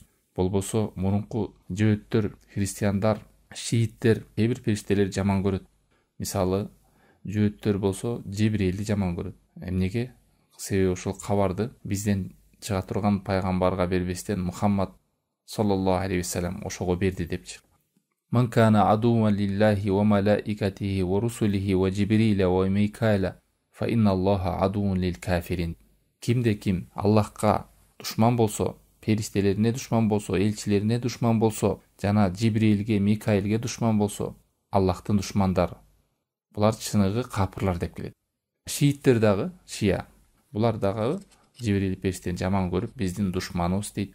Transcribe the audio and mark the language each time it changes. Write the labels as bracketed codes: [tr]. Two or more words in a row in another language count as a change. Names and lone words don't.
[ky] Болбосо мурунку жөөттөр, христиандар, шииттер кээ бир периштелерди жаман көрөт. Мисалы, жөөттөр болсо Жибрилди жаман көрөт. Эмнеге? Себеби ушул кабарды бизден чыга турган пайгамбарга бербестен Мухаммад [ar] صلى الله عليه وسلم [ky] ошого берди депчи. [ar] من كان عدوا لله وملائكته ورسله وجبريل وميكال فإن الله عدو للكافرين. [ky] Кимде ким Аллахка душман болсо, периштелерине душман болсо, элчилерине душман болсо, жана Жибрилге, Микаилге душман болсо, Аллахтын душмандары. Булар чыныгы капырлар деп келет. Шииттер дагы, шия, булар дагы Жибрил периштени жаман көрүп, биздин душманыбыз дейт.